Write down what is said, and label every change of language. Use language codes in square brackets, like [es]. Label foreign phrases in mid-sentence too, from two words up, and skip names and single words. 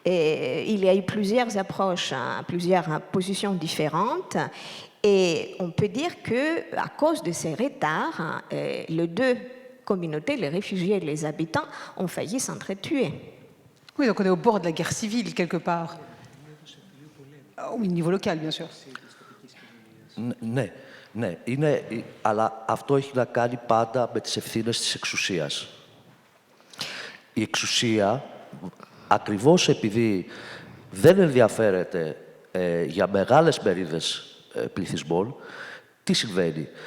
[fr] Et il y a eu plusieurs approches, plusieurs positions différentes. Et on peut dire qu'à cause de ces retards, les deux communautés, les réfugiés et les habitants, ont failli s'entretuer. Oui, donc on est au bord de la guerre civile, quelque part. Au niveau local, bien sûr. [el] Ναι, ναι. Αλλά αυτό έχει να κάνει πάντα με τις ευθύνες της εξουσίας. Η εξουσία, ακριβώς επειδή δεν ενδιαφέρεται για μεγάλες μερίδες πληθυσμών, τι συμβαίνει?